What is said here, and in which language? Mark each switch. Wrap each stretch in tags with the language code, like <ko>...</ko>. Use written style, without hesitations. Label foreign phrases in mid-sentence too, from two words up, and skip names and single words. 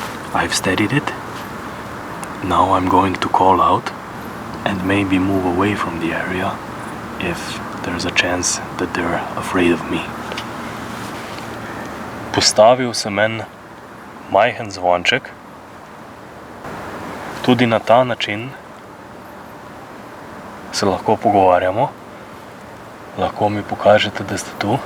<en>I've steadied it. Now I'm going to call out and maybe move away from the area if there's a chance that they're afraid of me.</en> <sl>Postavil sem en majhen zvonček. Tudi na ta način se lahko pogovarjamo. Lahko mi pokažete, da ste tu.</sl>